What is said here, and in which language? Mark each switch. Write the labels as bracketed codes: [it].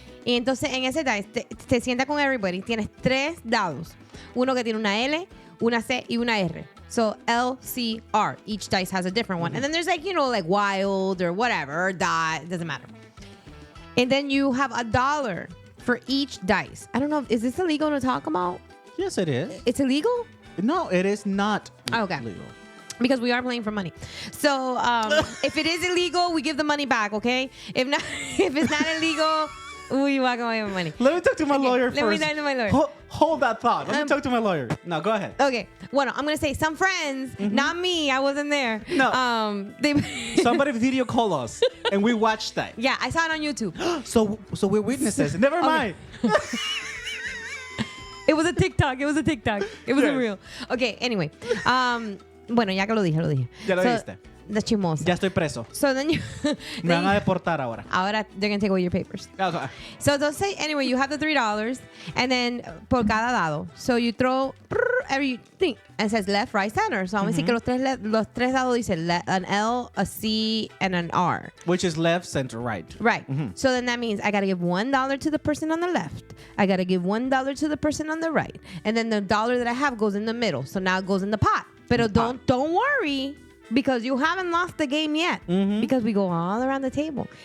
[es] Y entonces en ese dice te sientas con everybody. Tienes 3 dados. Uno que tiene una L, una C y una R. [en] So L, C, R. Each dice has a different one. And then there's like wild or whatever, or dot. It doesn't matter. And then you have $1 for each dice. I don't know. Is this illegal to talk about? Yes, it is. It's illegal? No, it is not illegal. Because we are playing for money. So if it is illegal, we give the money back, okay? If it's not illegal, we walk away with money. Let me talk to my lawyer first. Let me talk to my lawyer. Hold that thought. Let me talk to my lawyer. No, go ahead. Okay. Bueno, I'm going to say some friends, not me, I wasn't there. No. Somebody video call us and we watched that. Yeah, I saw it on YouTube. So we're witnesses. Never mind. It was a TikTok. It wasn't real. Okay, anyway. [es] Bueno, ya que lo dije. Ya lo dijiste. [en] The chismosa. [es] Ya estoy preso. [en] So then you... [es] Me van a deportar ahora. [en] Ahora they're going to take away your papers. Okay. So they'll say, anyway, you have the $3 and then [es] por cada dado. [en] So you throw everything and it says left, right, center. [es] So vamos a decir que los tres dados dicen [en] an L, a C, and an R. Which is left, center, right. Right. So then that means I got to give $1 to the person on the left. I got to give $1 to the person on the right. And then the dollar that I have goes in the middle. So now it goes in the pot. But don't worry. Because you haven't lost the game yet. Because we go all around the table.